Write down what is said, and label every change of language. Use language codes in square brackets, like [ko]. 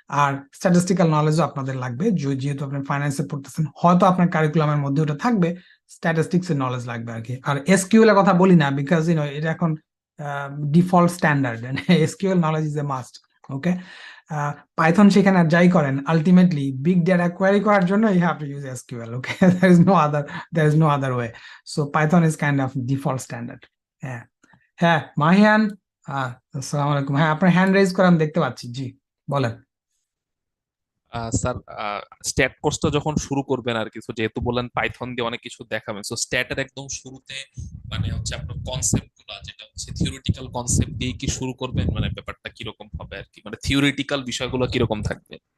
[bn] আর statistical নলেজও আপনাদের লাগবে, যেহেতু আপনি ফাইন্যান্সে পড়তেছেন, হয়তো আপনার কারিকুলামের মধ্যে ওটা থাকবে, স্ট্যাটিস্টিক্স এর নলেজ লাগবে আর কি। আর এসকিউএল এর কথা বলি না, বিকজ এটা এখন default standard, [en] SQL knowledge is a must. [bn] Okay, Python সেখানে আর যাই করেন, আলটিমেটলি বিগ ডেটা কোয়ারি করার জন্য [en] You have to use SQL. Okay, there is no other way, so Python is kind of default standard. [bn] হ্যাঁ, হ্যাঁ মাহিয়ান, আসসালামু আলাইকুম। হ্যাঁ, আপনার হ্যান্ড রেজ করা আমি দেখতে পাচ্ছি, জি বলেন। স্যার, স্ট্যাট কোর্সটা যখন শুরু করবেন আর কিছু, যেহেতু বললেন পাইথন দিয়ে অনেক কিছু দেখাবেন, সো স্ট্যাটের একদম শুরুতে মানে হচ্ছে আপনার কনসেপ্ট গুলা, যেটা হচ্ছে থিওরিটিক্যাল কনসেপ্ট দিয়ে কি শুরু করবেন, মানে ব্যাপারটা কিরকম হবে আর কি, মানে থিওরিটিক্যাল বিষয়গুলো কিরকম থাকবে?